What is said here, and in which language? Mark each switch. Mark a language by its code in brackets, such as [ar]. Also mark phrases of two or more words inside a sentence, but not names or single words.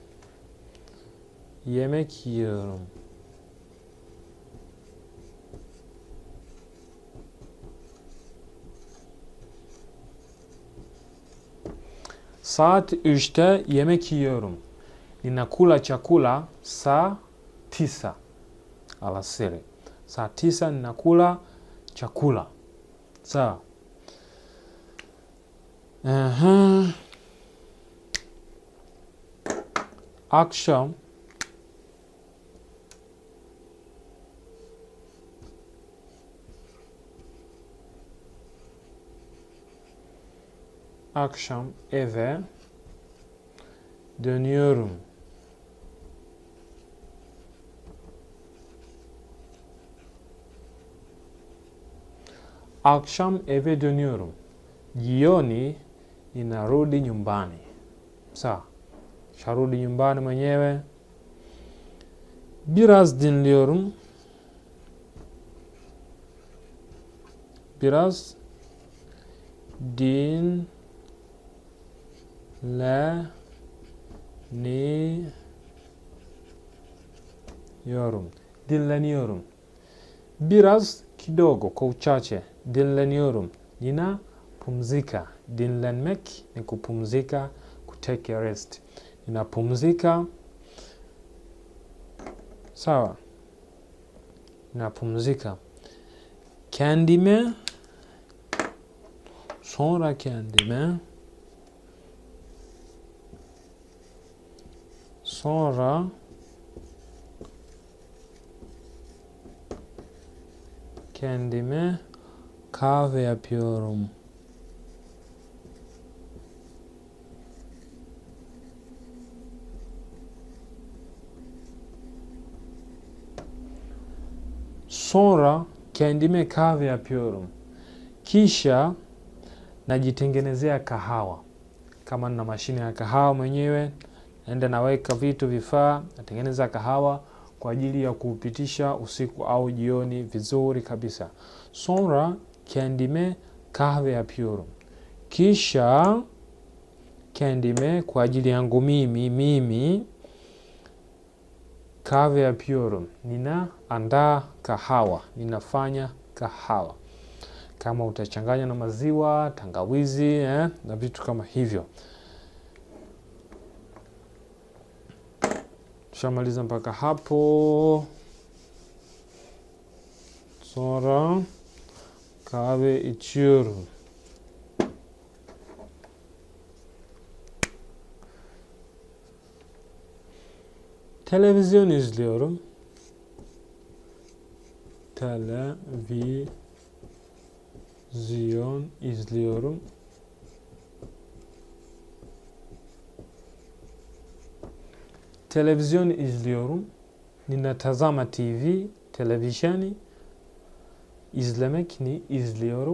[tr] yemek yiyorum. Saat 3'te yemek yiyorum. [sw] Ninakula chakula saa 9 alasiri. Saa 9 ninakula chakula. Sawa. [tr] Akşam eve dönüyorum. Akşam eve dönüyorum. [sw] Jioni ninarudi nyumbani. Sawa. Sharudi nyumbani mwenyewe. [tr] Biraz dinliyorum. Biraz dinleniyorum. [sw] Biraz kidogo, kwa uchache. Dinleniyorum. Nina pumzika. Dinlenmek ni kupumzika, [en] kutake a rest. [sw] Nina pumzika. Sawa. Nina pumzika. [tr] Kendime, sonra kendime, sonra kendime kahve yapıyorum. Sonra kendime kahve yapıyorum. [sw] Kisha najitengenezea kahawa. Kama nina mashine ya kahawa mwenyewe, naenda naweka vitu vifaa, natengeneza kahawa kwa ajili ya kupitisha usiku au jioni vizuri kabisa. [tr] Sonra kendime kahve yapıyorum. [sw] Kisha kendime, kwa ajili yangu mimi [tr] kahve yapıyorum. [sw] Ninaandaa kahawa, ninafanya kahawa. Kama utachanganya na maziwa, tangawizi, na vitu kama hivyo. Tushamaliza mpaka hapo. [tr] Sonra kahve içiyorum. Televizyon izliyorum. Televizyon izliyorum. Televizyon izliyorum. [sw] Ninatazama TV, televisheni. [tr] İzlemek ni izliyorum.